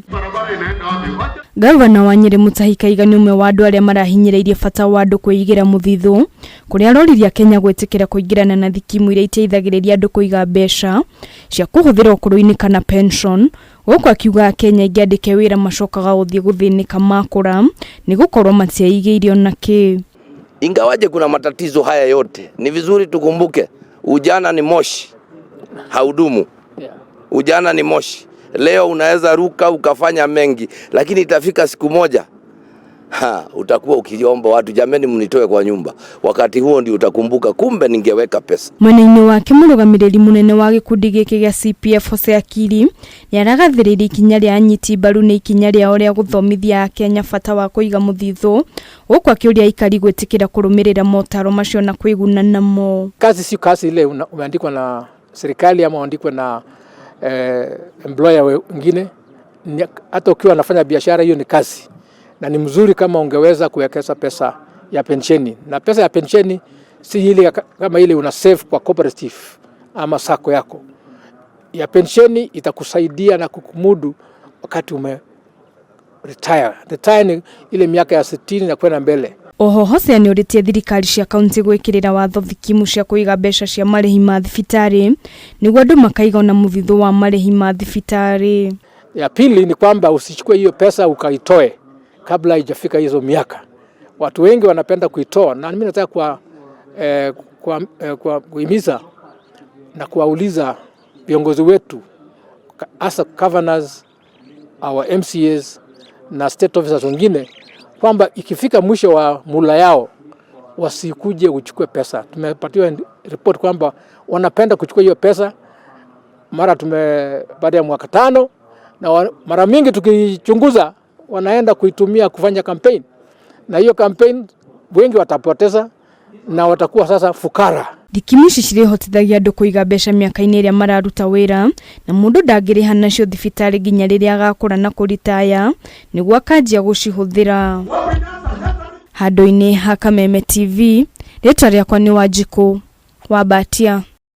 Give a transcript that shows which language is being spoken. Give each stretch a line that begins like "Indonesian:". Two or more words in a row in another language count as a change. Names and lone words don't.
Kikuyu: Gavana wa Nyeri Mutahi Kahiga nĩ ũmwe wa andũ arĩa marahinyĩrĩirie bata wa andũ kwĩigira mũthithũ, kũrĩa aroririe Akenya gwĩtĩkĩra kũingĩrana na thikimu iria iteithagĩrĩria andũ kũiga mbeca cia kũhũthĩra ũkũrũ-inĩ kana pension. Gũkũ akiuga Akenya aingĩ andĩke wĩra macokaga gũthiĩ gũthĩnĩka makũra nĩ gũkorwo matiaigĩire ona kĩ.
Swahili: Ingawaje kuna matatizo haya yote, ni vizuri tukumbuke ujana ni moshi, haudumu. Ujana ni moshi. Leo unaweza ruka ukafanya mengi, lakini itafika siku moja utakuwa ukiomba watu, jameni mnitoe kwa nyumba. Wakati huo ndio utakumbuka kumbe ningeweka pesa.
Kikuyu: Mwena-inĩ wake mũrũgamĩrĩri mũnene wa gĩkundi gĩkĩ gĩa CPF Hose Akiri nĩaragathĩrĩria ikinya rĩa anyiti mbaru nĩ ikinya rĩao rĩa gũthomithia Akenya bata wa kũiga mũthithũ, gũkũ akĩũria aikari gwĩtĩkĩra kũrũmĩrĩra motaro macio na kwĩguna namo.
Swahili: Kazi si kazi ile umeandikwa na serikali ama umeandikwa na employer wengine. Hata ukiwa unafanya biashara, hiyo ni kazi. Na ni mzuri kama ungeweza kuwekeza pesa ya pensheni. Na pesa ya pensheni si ile kama ile una save kwa cooperative ama sako yako. Ya pensheni itakusaidia na kukumudu wakati ume retire. Retire ni ile miaka ya 60 na kwenda mbele.
Kikuyu: Oho Hose nĩ ũrĩtie thirikari cia kaunti gwĩkĩrĩra watho thikimu cia kũiga mbeca cia marĩhi ma thibitarĩ nĩguo andũ makaiga na mũthithũ wa marĩhi ma thibitarĩ.
Swahili: Ya pili ni kwamba usichukue hiyo pesa ukaitoe kabla haijafika hizo miaka. Watu wengi wanapenda kuitoa, na mimi nataka kuhimiza na kuwauliza viongozi wetu, hasa
English: governors, our MCAs
Swahili: na
English: state officers
Swahili: wengine, kwamba ikifika mwisho wa mula yao wasikuje kuchukua pesa. Tumepatiwa report kwamba wanapenda kuchukua hiyo pesa baada ya mwaka 5, na mara mingi tukichunguza wanaenda kuitumia kufanya campaign, na hiyo campaign wengi watapoteza na watakuwa sasa fukara.
Kikuyu: Thikimu ici cirĩhotithagia andũ kũiga mbeca mĩaka-inĩ ĩrĩa mararuta wĩra, na mũndũ ndangĩrĩha nacio thibitarĩ nginya rĩrĩa agakũra na kũritaya nĩguo akanjia gũcihũthĩra. Handũ-inĩ ha Kameme TV, rĩtwa rĩakwa nĩ Wanjikũ wa Batia.